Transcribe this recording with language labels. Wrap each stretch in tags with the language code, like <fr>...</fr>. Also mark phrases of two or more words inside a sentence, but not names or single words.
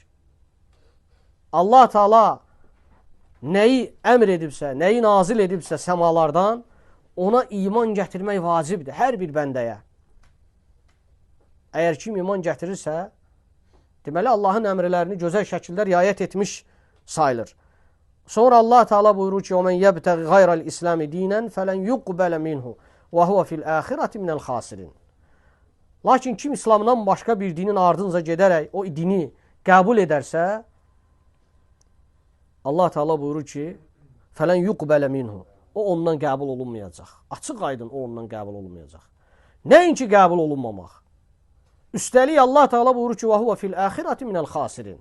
<az>Allah Teala nəyi əmr edibsə, nəyi nazil edibsə səmalardan, ona iman gətirmək vacibdir hər bir bəndəyə. Əgər kim iman gətirirsə, deməli Allahın əmrlərini gözəl şəkildə riayət etmiş sayılır. Sonra Allah Teala buyurur ki:</az> <ar>"ومن يبتغ غير الإسلام دينا فلن يقبل منه وهو في الآخرة من الخاسرين."</ar> <az>Lakin kim İslamdan başqa bir dinin ardınca gedərək o dini qəbul edərsə, Allah Teala buyurur ki:</az> <ar>"فلن يقبل منه."</ar> <az>O ondan qəbul olunmayacaq. Açıq aydın o ondan qəbul olunmayacaq. Nəinki qəbul olunmamaq. Üstəlik Allah Teala buyurur ki:</az> <ar>"وهو في الآخرة من الخاسرين."</ar>